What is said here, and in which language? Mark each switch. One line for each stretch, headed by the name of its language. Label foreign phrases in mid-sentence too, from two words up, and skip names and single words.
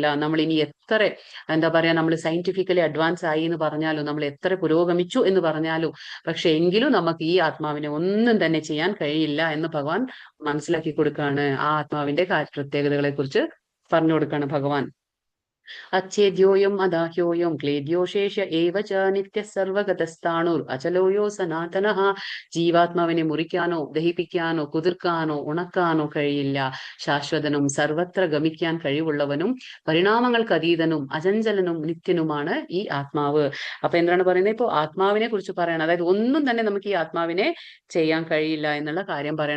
Malayalam: നമ്മൾ ഇനി എത്ര എന്താ പറയാ നമ്മൾ
English: scientifically advance
Malayalam: ആയി എന്ന് പറഞ്ഞാലും, നമ്മൾ എത്ര പുരോഗമിച്ചു എന്ന് പറഞ്ഞാലും, പക്ഷെ എങ്കിലും നമുക്ക് ഈ ആത്മാവിനെ ഒന്നും തന്നെ ചെയ്യാൻ കഴിയില്ല എന്ന് ഭഗവാൻ മനസ്സിലാക്കി കൊടുക്കുകയാണ്. ആ ആത്മാവിന്റെ പ്രത്യേകതകളെ കുറിച്ച് പറഞ്ഞു കൊടുക്കുകയാണ് ഭഗവാൻ.
Sanskrit: अच्छेद्योऽयम् अदाह्योऽयं क्लेद्यो शेष एव च नित्यः सर्वगतस्थाणुर् अचलोयो സനാതനഃ.
Malayalam: ജീവാത്മാവിനെ മുറിക്കാനോ ദഹിപ്പിക്കാനോ കുതിർക്കാനോ ഉണക്കാനോ കഴിയില്ല. ശാശ്വതനും സർവത്ര ഗമിക്കാൻ കഴിവുള്ളവനും പരിണാമങ്ങൾക്ക് അതീതനും അചഞ്ചലനും നിത്യനുമാണ് ഈ ആത്മാവ്. അപ്പൊ എന്താണ് പറയുന്നത്? ഇപ്പൊ ആത്മാവിനെ കുറിച്ച് പറയണം. അതായത് ഒന്നും തന്നെ നമുക്ക് ഈ ആത്മാവിനെ ചെയ്യാൻ കഴിയില്ല എന്നുള്ള കാര്യം പറയണം.